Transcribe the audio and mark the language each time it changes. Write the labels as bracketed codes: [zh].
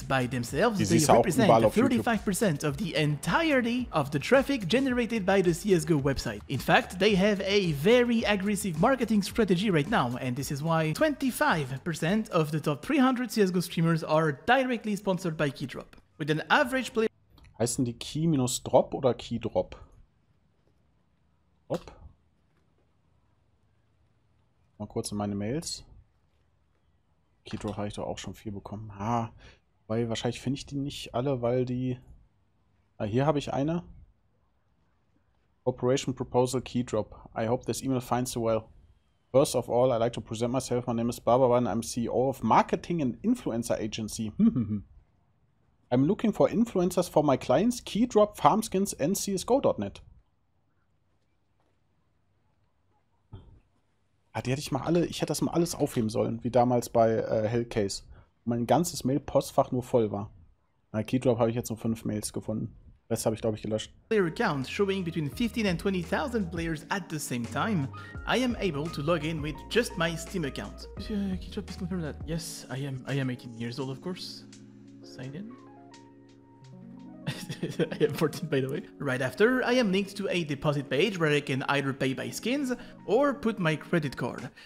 [en] By themselves, they represent 35% of the entirety of the traffic generated by the CSGO website. In fact, they have a very aggressive marketing strategy right now, and this is why 25% of the top 300 CSGO streamers are directly sponsored by Keydrop. With an average player... [de] Heißen die Key-Drop oder Keydrop? Drop? Mal kurz in meine Mails. Keydrop habe ich doch auch schon viel bekommen. Weil wahrscheinlich finde ich die nicht alle, weil die... hier habe ich eine. [en] Operation Proposal Keydrop. I hope this email finds you well. First of all, I'd like to present myself. My name is Barbara and I'm CEO of Marketing and Influencer Agency. I'm looking for influencers for my clients, Keydrop, Farmskins and CSGO.net. [de] Die hätte ich mal alle, ich hätte das mal alles aufheben sollen, wie damals bei Hellcase. Wo mein ganzes Mail-Postfach nur voll war. Bei Keydrop habe ich jetzt nur 5 Mails gefunden. Das habe ich, glaube ich, gelöscht. [en] Player account showing between 15 and 20,000 players at the same time, I am able to log in with just my Steam account. Keydrop, please confirm that. Yes, I am 18 years old, of course. Sign in. I am 14, by the way. Right after, I am linked to a deposit page where I can either pay by skins or put my credit card.